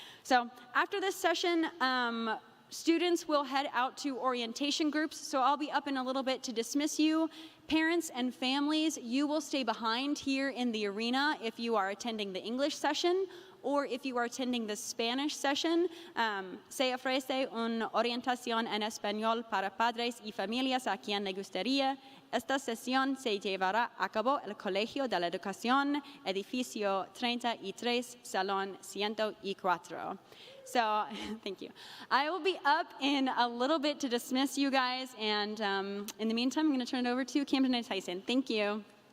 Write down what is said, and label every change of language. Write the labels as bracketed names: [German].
[English] So after this session, students will head out to orientation groups, so I'll be up in a little bit to dismiss you. Parents and families, you will stay behind here in the arena if you are attending the English session, or if you are attending the Spanish session. [Spanish] Se ofrece una orientación en español para padres y familias a quien le gustaría. Esta sesión se llevará a cabo en el Colegio de la Educación, edificio 33, salón 104. [English] So, thank you. I will be up in a little bit to dismiss you guys, and in the meantime, I'm going to turn it over to Camden and Tyson. Thank you.